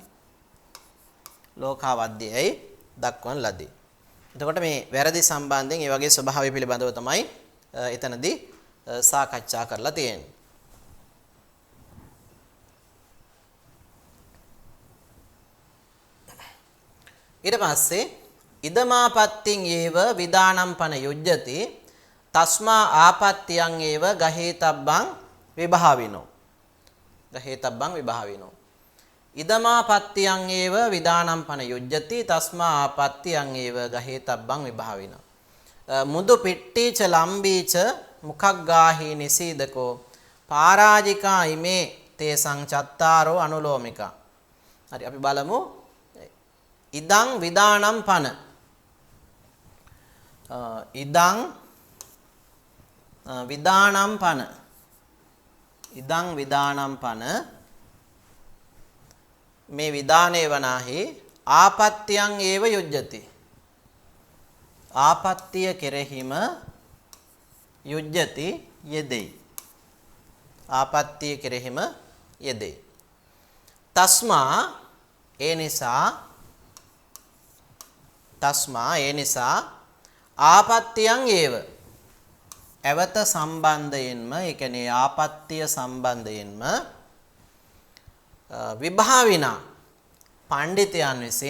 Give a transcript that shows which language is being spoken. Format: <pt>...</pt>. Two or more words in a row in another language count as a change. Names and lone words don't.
<si>ලෝකාවද්‍යයයි දක්වන ලදී. එතකොට මේ වැරදි සම්බන්ධයෙන් මේ වගේ ස්වභාවය පිළිබඳව තමයි එතනදී සාකච්ඡා කරලා තියෙන්නේ.</si> <pi>ඊට පස්සේ ඉදමාපත්තින් ඒව විදානම් පන යුජ්ජති තස්මා ආපත්තියං ඒව ගහේතබ්බං විභාවිනෝ ඉදමාපත්තියං ඒව විදානම් පන යුජ්ජති තස්මා ආපත්තියං ඒව ගහේතබ්බං විභාවිනෝ මුදු පිට්ටීච ලම්බීච මුඛග්ගාහි නිසීදකෝ පරාජිකා ඉමේ තේසං චත්තාරෝ අනුලෝමිකා.</pi> <si>හරි අපි බලමු</si> <pi>ඉදං විදානම් පන ඉදං විදානම් පන</pi> <si>මේ විදානේ වනාහි</si> <pi>ආපත්‍යං ඒව යුජ්ජති</pi> <si>ආපත්‍ය කෙරෙහිම යුජ්ජති යෙදෙයි ආපත්‍ය කෙරෙහිම යෙදෙයි තස්මා ඒ නිසා</si> <pi>ආපත්‍යං ඒව</pi> <si>ඇවත සම්බන්ධයෙන්ම ඒ කියන්නේ ආපත්‍ය සම්බන්ධයෙන්ම විභාවිනා පඬිතයන්</si>